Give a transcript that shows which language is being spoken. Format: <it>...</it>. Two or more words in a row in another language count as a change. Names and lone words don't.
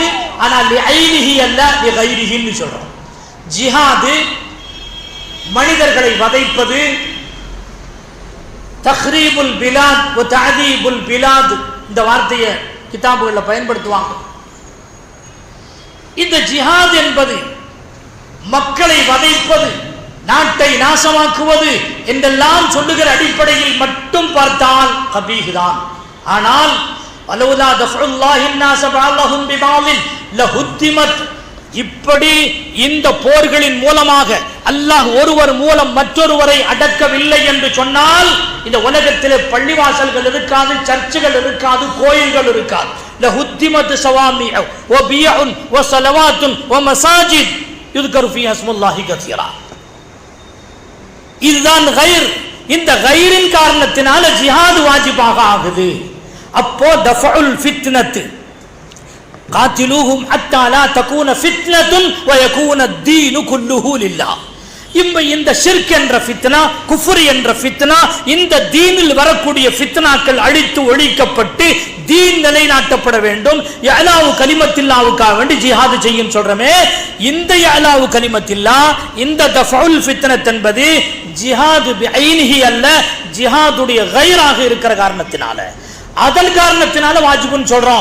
<ta>ஆனால் லிஐனிஹி அல்ல, லிகைரிஹின்னு சொல்றோம். ஜிஹாது மனிதர்களை வதைப்பது,</ta> <ar>تخريب البلاد و تعذيب البلاد,</ar> <ta>இந்த வார்த்தையை கிதாபுகளில் பயன்படுத்துவாங்க. இந்த ஜிஹாத் என்பது மக்களை வதைப்பது, நாட்டை நாசமாக்குவது என்றெல்லாம் சொல்லுகிற அடிப்படையில் மட்டும் பார்த்தால் கபீஹ் தான்.</ta> <ar>ஆனால் ولولا دفع الله الناس بعضهم ببعض لهدمت,</ar> <ta>இப்படி இந்த போர்களின் மூலமாக அல்லாஹ் ஒருவர் மூலம் மற்றொருவரை அடக்கவில்லை என்று சொன்னால் இந்த உலகத்திலே பள்ளிவாசல்கள் இருக்காது, சர்ச்சுகள் இருக்காது, கோயில்கள் இருக்காது.</ta> <ar>لهدمت صوامع و بيع و صلوات و مساجد யுذكر فيها اسم الله كثيرا.</ar> <ta>இதுதான் கைர். இந்த கைரின் காரணத்தினால ஜிஹாது வாஜிபாக ஆகுது.</ta> <ar>அப்போ دفع الفتنة قاتلوهم حتى لا تكون فتنة و يكون الدين كله لله.</ar> <ta>இந்த ஷிர்க் என்ற ஃபித்னா, குஃப்ர் என்ற ஃபித்னா, இந்த தீனில் வரக்கூடிய ஃபித்னாக்கள் அழித்து ஒழிக்கப்பட்டு தீன் நிலைநாட்டப்பட வேண்டும். யஅலாவு கலிமத்தில்லாவுக்காக வேண்டி ஜிஹாது செய்யும் சொல்றமே, இந்த</ta> <ar>إعلاء كلمة الله,</ar> <ta>இந்த</ta> <ar>دفع الفتنة</ar> <ta>என்பது</ta> <ar>جهاد بعينه</ar> <ta>அல்ல, ஜிஹாதுடைய கைராக இருக்கிற காரணத்தினால, அதன் காரணத்தினால வாஜிபுன்னு சொல்றோம்.</ta>